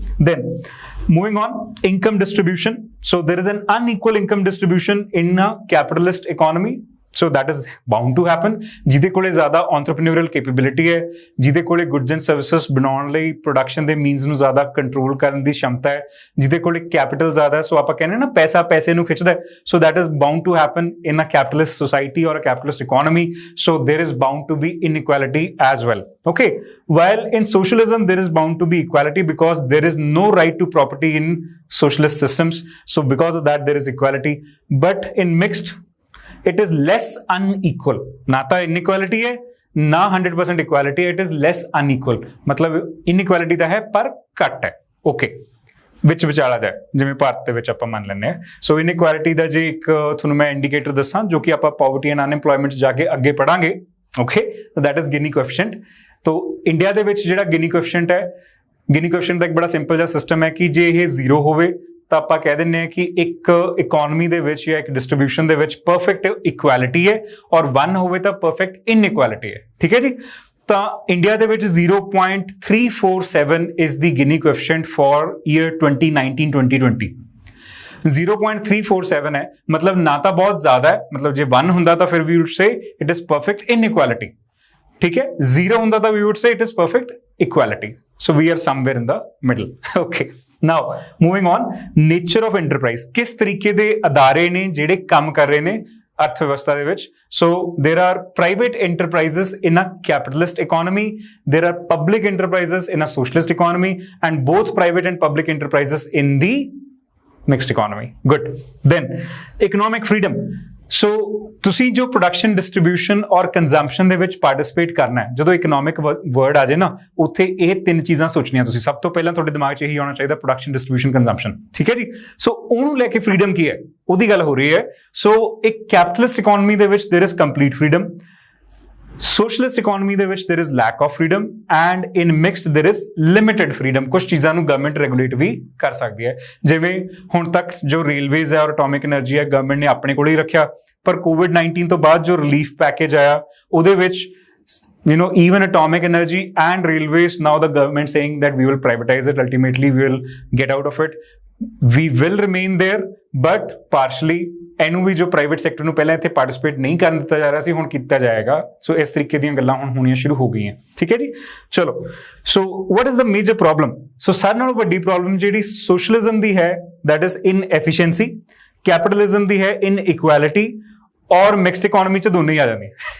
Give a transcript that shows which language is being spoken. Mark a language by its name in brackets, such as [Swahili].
[English] Then moving on, income distribution. So there is an unequal income distribution in a capitalist economy, So that is bound to happen. [Punjabi] ਜਿਹਦੇ ਕੋਲੇ ਜ਼ਿਆਦਾ entrepreneurial capability ਹੈ, ਜਿਹਦੇ ਕੋਲੇ goods and services ਬਣਾਉਣ ਲਈ production ਦੇ means ਨੂੰ ਜ਼ਿਆਦਾ control ਕਰਨ ਦੀ क्षमता ਹੈ, ਜਿਹਦੇ ਕੋਲੇ capital ਜ਼ਿਆਦਾ ਹੈ, ਸੋ ਆਪਾਂ ਕਹਿੰਦੇ ਨਾ ਪੈਸਾ ਪੈਸੇ ਨੂੰ ਖਿੱਚਦਾ ਹੈ, [English] so that is bound to happen in a capitalist society or a capitalist economy. So there is bound to be inequality as well. Okay, while in socialism there is bound to be equality because there is no right to property in socialist systems. So because of that there is equality, but in mixed it is less unequal. [Hindi] ना तो inequality है ना 100% equality, [English] it is less unequal. [Punjabi] मतलब inequality ਤਾਂ ਹੈ ਪਰ ਘੱਟ ਹੈ. Okay, ਵਿੱਚ ਵਿਚਾਲਾ ਜਾਏ ਜਿਵੇਂ ਭਾਰਤ ਦੇ ਵਿੱਚ ਆਪਾਂ ਮੰਨ ਲੈਂਦੇ ਹਾਂ. ਸੋ ਇਨਇਕੁਐਲਿਟੀ ਦਾ ਜੇ ਇੱਕ ਤੁਹਾਨੂੰ ਮੈਂ ਇੰਡੀਕੇਟਰ ਦੱਸਾਂ ਜੋ ਕਿ ਆਪਾਂ ਪਾਵਰਟੀ ਐਂਡ ਅਨਐਮਪਲੋਇਮੈਂਟ ਜਾ ਕੇ ਅੱਗੇ ਪੜਾਂਗੇ. Okay, [English] That is Gini coefficient. [Punjabi] ਤੋ ਇੰਡੀਆ ਦੇ ਵਿੱਚ ਜਿਹੜਾ ਗਿਨੀ ਕੋਐਫੀਸ਼ੀਐਂਟ ਹੈ, ਗਿਨੀ ਕੋਐਫੀਸ਼ੀਐਂਟ ਦਾ ਇੱਕ ਬੜਾ ਸਿੰਪਲ ਜਿਹਾ ਸਿਸਟਮ ਹੈ ਕਿ ਜੇ ਇਹ 0 ਹੋਵੇ ਤਾਂ ਆਪਾਂ ਕਹਿ ਦਿੰਦੇ ਹਾਂ ਕਿ ਇੱਕ ਇਕਨੋਮੀ ਦੇ ਵਿੱਚ ਜਾਂ ਇੱਕ ਡਿਸਟ੍ਰੀਬਿਊਸ਼ਨ ਦੇ ਵਿੱਚ ਪਰਫੈਕਟ ਇਕੁਐਲਿਟੀ ਹੈ, ਔਰ 1 ਹੋਵੇ ਤਾਂ ਪਰਫੈਕਟ ਇਨਇਕੁਐਲਿਟੀ ਹੈ. ਠੀਕ ਹੈ ਜੀ. ਤਾਂ ਇੰਡੀਆ ਦੇ ਵਿੱਚ [English] 0.347 is the Gini coefficient for year 2019-2020. [Punjabi] 0.347 ਹੈ, ਮਤਲਬ ਨਾ ਤਾਂ ਬਹੁਤ ਜ਼ਿਆਦਾ ਹੈ, ਮਤਲਬ ਜੇ 1 ਹੁੰਦਾ ਤਾਂ ਫਿਰ [English] we would say it is perfect inequality. [Punjabi] ਠੀਕ ਹੈ, 0 ਹੁੰਦਾ ਤਾਂ [English] we would say it is perfect equality. So we are somewhere in the middle. Okay. Now, moving on, nature of enterprise. [Punjabi] ਕਿਸ ਤਰੀਕੇ ਦੇ ਅਦਾਰੇ ਨੇ ਜਿਹੜੇ ਕੰਮ ਕਰ ਰਹੇ ਨੇ ਅਰਥ ਵਿਵਸਥਾ ਦੇ ਵਿੱਚ. [English] So there are private enterprises in a capitalist economy, there are public enterprises in a socialist economy, and both private and public enterprises in the mixed economy. Good. Then economic freedom. [Punjabi] ਸੋ ਤੁਸੀਂ ਜੋ production distribution ਔਰ consumption ਦੇ ਵਿੱਚ participate ਕਰਨਾ ਹੈ, ਜਦੋਂ economic word ਆ ਜਾਏ ਨਾ ਉੱਥੇ ਇਹ 3 ਚੀਜ਼ਾਂ ਸੋਚਣੀਆਂ ਤੁਸੀਂ. ਸਭ ਤੋਂ ਪਹਿਲਾਂ ਤੁਹਾਡੇ ਦਿਮਾਗ 'ਚ ਇਹੀ ਆਉਣਾ ਚਾਹੀਦਾ, ਪ੍ਰੋਡਕਸ਼ਨ ਡਿਸਟ੍ਰੀਬਿਊਸ਼ਨ ਕੰਜ਼ੰਪਸ਼ਨ. ਠੀਕ ਹੈ ਜੀ. ਸੋ ਉਹਨੂੰ ਲੈ ਕੇ ਫਰੀਡਮ ਕੀ ਹੈ ਉਹਦੀ ਗੱਲ ਹੋ ਰਹੀ ਹੈ. ਸੋ ਇੱਕ ਕੈਪੀਟਲਿਸਟ ਇਕਨੋਮੀ ਦੇ ਵਿੱਚ [English] There is complete freedom, socialist economy ਦੇ ਵਿੱਚ there is lack of freedom, and in mixed there is limited freedom. [Punjabi] ਕੁਝ ਚੀਜ਼ਾਂ ਨੂੰ ਗਵਰਨਮੈਂਟ ਰੈਗੂਲੇਟ ਵੀ ਕਰ ਸਕਦੀ ਹੈ, ਜਿਵੇਂ ਹੁਣ ਤੱਕ ਜੋ ਰੇਲਵੇਜ਼ ਹੈ ਔਰ ਐਟੋਮਿਕ એનર્ਜੀ ਹੈ ਗਵਰਨਮੈਂਟ ਨੇ ਆਪਣੇ ਕੋਲ ਹੀ ਰੱਖਿਆ, ਪਰ COVID-19 ਤੋਂ ਬਾਅਦ ਜੋ ਰਿਲੀਫ ਪੈਕੇਜ ਆਇਆ ਉਹਦੇ ਵਿੱਚ [English] even atomic energy and railways, now the government saying that we will privatize it, ultimately we will get out of it. We will remain there, but partially. [Punjabi] ਇਹਨੂੰ ਵੀ ਜੋ ਪ੍ਰਾਈਵੇਟ ਸੈਕਟਰ ਨੂੰ ਪਹਿਲਾਂ ਇੱਥੇ participate ਨਹੀਂ ਕਰਨ ਦਿੱਤਾ ਜਾ ਰਿਹਾ ਸੀ, ਹੁਣ ਕੀਤਾ ਜਾਏਗਾ. ਸੋ ਇਸ ਤਰੀਕੇ ਦੀਆਂ ਗੱਲਾਂ ਹੁਣ ਹੋਣੀਆਂ ਸ਼ੁਰੂ ਹੋ ਗਈਆਂ. ਠੀਕ ਹੈ ਜੀ. ਚਲੋ, [English] So what is the major problem? [Punjabi] ਸੋ ਸਾਰਿਆਂ ਨਾਲੋਂ ਵੱਡੀ ਪ੍ਰੋਬਲਮ ਜਿਹੜੀ ਸੋਸ਼ਲਿਜ਼ਮ ਦੀ ਹੈ, [English] That is inefficiency. [Punjabi] ਕੈਪੀਟਲਿਜ਼ਮ ਦੀ ਹੈ ਇਨਇਕੁਐਲਿਟੀ, ਔਰ ਮਿਕਸਡ ਇਕਨੋਮੀ 'ਚ ਦੋਨੇ ਹੀ ਆ ਜਾਂਦੀਆਂ.